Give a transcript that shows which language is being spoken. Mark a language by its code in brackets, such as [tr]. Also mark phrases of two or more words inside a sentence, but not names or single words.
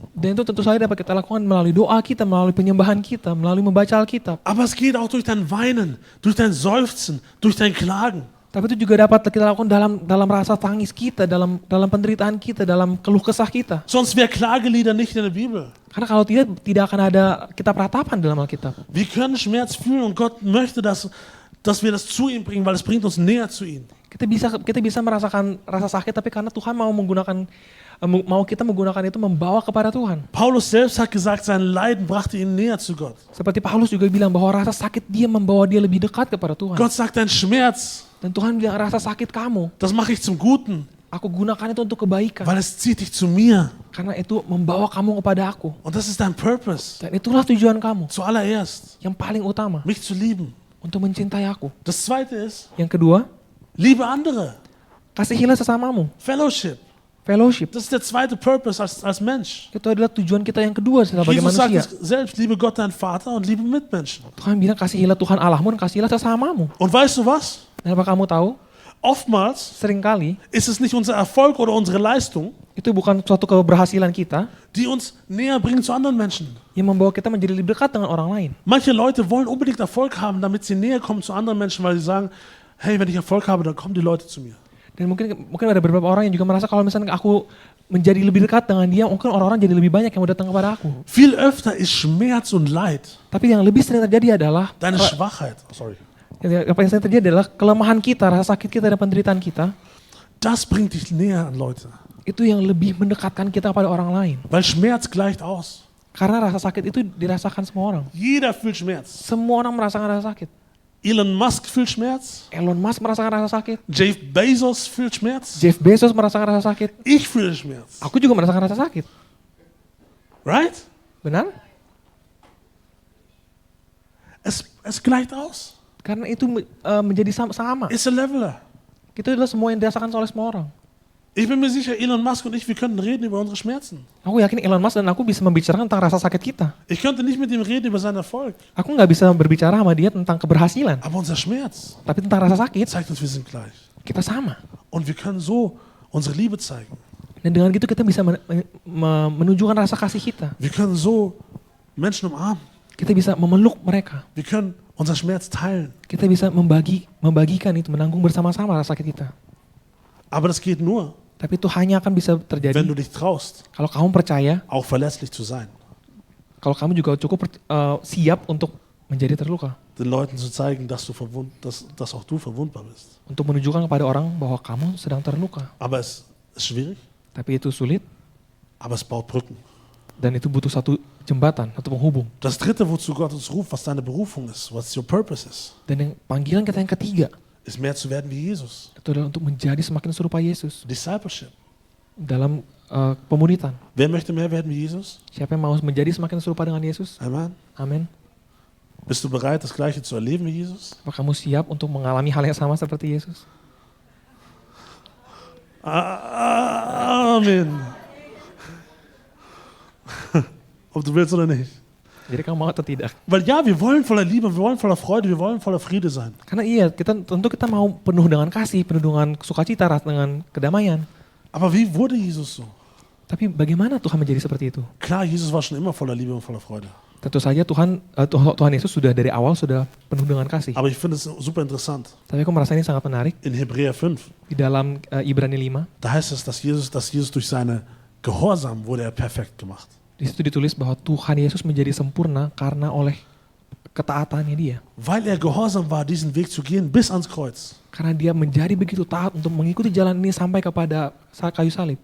[id] Dan itu tentu saja dapat kita lakukan melalui doa kita, melalui penyembahan kita, melalui membaca Alkitab. [de] Aber es geht auch durch dein Weinen, durch dein Seufzen, durch dein Klagen. [id] Tapi itu juga dapat kita lakukan dalam rasa tangis kita, dalam penderitaan kita, dalam keluh kesah kita. [de] Sonst wäre Klagelieder nicht in der Bibel. [id] Karena kalau tidak akan ada kitab ratapan dalam Alkitab. [de] Wir können Schmerz fühlen und Gott möchte, dass wir das zu ihm bringen, weil es bringt uns näher zu ihm. [id] Kita bisa merasakan rasa sakit, tapi karena Tuhan mau kita menggunakan itu membawa kepada Tuhan. [de] Paulus selbst hat gesagt, sein Leiden brachte ihn näher zu Gott. [id] Seperti Paulus juga bilang bahwa rasa sakit dia membawa dia lebih dekat kepada Tuhan. [de] Gott sagt, dein Schmerz, [id] Dan Tuhan bilang rasa sakit kamu, [de] das mache ich zum Guten, [id] aku gunakan itu untuk kebaikan. [de] weil es zieht dich zu mir. [id] Karena itu membawa kamu kepada aku. [de] Und das ist dein Purpose. [id] Dan itulah tujuan kamu. [de] Zuallererst, [id] Yang paling utama, [de] mich zu lieben. [id] untuk mencintai aku. [de] Das Zweite ist, [id] Yang kedua, [de] liebe andere. [id] kasihilah sesamamu. [de] Fellowship. [id] Fellowship. [de] Das ist der zweite Purpose als Mensch. [id] Itu adalah tujuan kita yang kedua sebagai [de] Jesus sagt [id] manusia. [de] es selbst, liebe Gott, dein Vater und liebe Mitmenschen. [id] Tuhan bilang kasihilah Tuhan Allahmu dan kasihilah sesamamu. [de] Und weißt du was? [id] Dan apa kamu tahu? [de] Oftmals [id] Seringkali [de] ist es nicht unser Erfolg oder unsere Leistung, [id] itu bukan suatu keberhasilan kita [de] die uns näher bringen zu anderen Menschen. [id] yang membawa kita menjadi lebih dekat dengan orang lain. [de] Manche Leute wollen unbedingt Erfolg haben, damit sie näher kommen zu anderen Menschen, weil sie sagen, hey, wenn ich Erfolg habe, dann kommen die Leute zu mir. [id] Dan mungkin ada beberapa orang yang juga merasa kalau misalnya aku menjadi lebih dekat dengan dia, mungkin orang-orang jadi lebih banyak yang mau datang kepada aku. [de] Viel öfter ist Schmerz und Leid, [id] Tapi yang lebih sering terjadi adalah [de] deine Schwachheit, [id] apa yang sering terjadi adalah kelemahan kita, rasa sakit kita dan penderitaan kita. [de] das bringt dich näher an Leute. [id] Itu yang lebih mendekatkan kita kepada orang lain. [de] Weil Schmerz gleicht aus. [id] Karena rasa sakit itu dirasakan semua orang. [de] Jeder fühlt Schmerz. [id] Semua orang merasakan rasa sakit. [de] Elon Musk fühlt Schmerz. [id] Elon Musk merasakan rasa sakit. [de] Jeff Bezos fühlt Schmerz. [id] Jeff Bezos merasakan rasa sakit. [de] Ich fühle Schmerz. [id] Aku juga merasakan rasa sakit. [de] Right? [id] Benar? [de] Es gleicht aus. [id] Karena itu menjadi sama. [de] Ist ein Leveler. [id] Itu adalah semua yang dirasakan oleh semua orang. [de] Ich bin mir sicher, Elon Musk und ich, wir könnten reden über unsere Schmerzen. [id] Aku yakin Elon Musk dan aku bisa membicarakan tentang rasa sakit kita. [de] Ich könnte nicht mit ihm reden über seinen Erfolg. [id] Aku nggak bisa berbicara sama dia tentang keberhasilan. [de] Aber unser Schmerz [id] Tapi tentang rasa sakit, [de] zeigt uns, wir sind gleich. [id] kita sama. [de] Und wir können so unsere Liebe zeigen. [id] Dan dengan gitu kita bisa menunjukkan rasa kasih kita. [de] Wir können so Menschen umarmen. [id] Kita bisa memeluk mereka. [de] Wir können unser Schmerz teilen. [id] Kita bisa membagikan itu, menanggung bersama-sama rasa sakit kita. [de] Aber das geht nur, [id] Tapi itu hanya akan bisa terjadi [de] wenn du dich traust, [id] kalau kamu percaya, [de] auch verlässlich zu sein. [id] kalau kamu juga cukup siap untuk menjadi terluka. [de] Den Leuten zu zeigen, dass auch du verwundbar bist. [id] Untuk menunjukkan kepada orang bahwa kamu sedang terluka. [de] Aber es ist schwierig, [id] Tapi itu sulit [de] aber es baut Brücken. [id] dan itu butuh satu jembatan, satu penghubung. [de] Das dritte, wozu Gott uns ruft, was deine Berufung ist, was [en] your purpose [de] ist, [id] Dan yang panggilan kita yang ketiga, [de] ist mehr zu werden wie Jesus. [id] itu adalah untuk menjadi semakin serupa Yesus [de] Discipleship. [id] dalam pemuritan. [de] Wer möchte mehr werden wie Jesus? [id] Siapa yang mau menjadi semakin serupa dengan Yesus? [de] Amen. [id] Amin. [de] Bist du bereit, das Gleiche zu erleben wie Jesus? [id] Apa kamu siap untuk mengalami hal yang sama seperti Yesus? [de] Amen. Ob du willst oder nicht. [id] Jadi kamu mau atau tidak? [de] Weil ja, wir wollen voller Liebe, wir wollen voller Freude, wir wollen voller Friede sein. [id] Karena iya, kita mau penuh dengan kasih, penuh dengan sukacita, dengan kedamaian. [de] Aber wie wurde Jesus so? [id] Tapi bagaimana Tuhan menjadi seperti itu? [de] Klar, Jesus war schon immer voller Liebe und voller Freude. [id] Tentu saja Tuhan Yesus sudah dari awal sudah penuh dengan kasih. [de] Aber ich finde es super interessant. [id] Tapi aku merasa ini sangat menarik. [de] In Hebräer 5, [id] Di dalam Ibrani 5, [de] da heißt es, dass Jesus durch seine Gehorsam wurde er perfekt gemacht. [id] di situ ditulis bahwa Tuhan Yesus menjadi sempurna karena oleh ketaatannya dia. [de] Weil er gehorsam war, diesen Weg zu gehen bis ans Kreuz. [id] Karena dia menjadi begitu taat untuk mengikuti jalan ini sampai kepada kayu salib.